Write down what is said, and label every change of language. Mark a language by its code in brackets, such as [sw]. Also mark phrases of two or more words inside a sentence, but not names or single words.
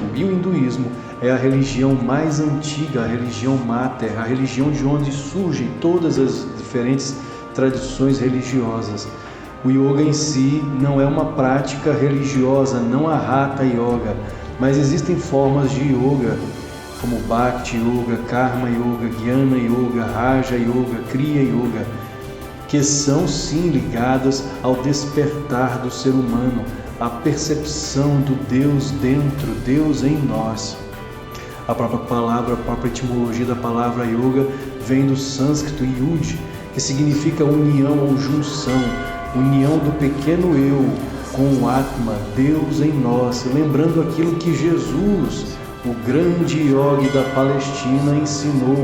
[pt] E o hinduísmo é a religião mais antiga, a religião máter, a religião de onde surgem todas as diferentes tradições religiosas. O yoga em si não é uma prática religiosa, não há hatha yoga, mas existem formas de yoga, como Bhakti Yoga, Karma Yoga, Jnana Yoga, Raja Yoga, Kriya Yoga, que são sim ligadas ao despertar do ser humano, à percepção do Deus dentro, Deus em nós. A própria palavra, a própria etimologia da palavra yoga vem do sânscrito yud, que significa união ou junção, união do pequeno eu com o Atma, Deus em nós, lembrando aquilo que Jesus, o grande yogi da Palestina, ensinou.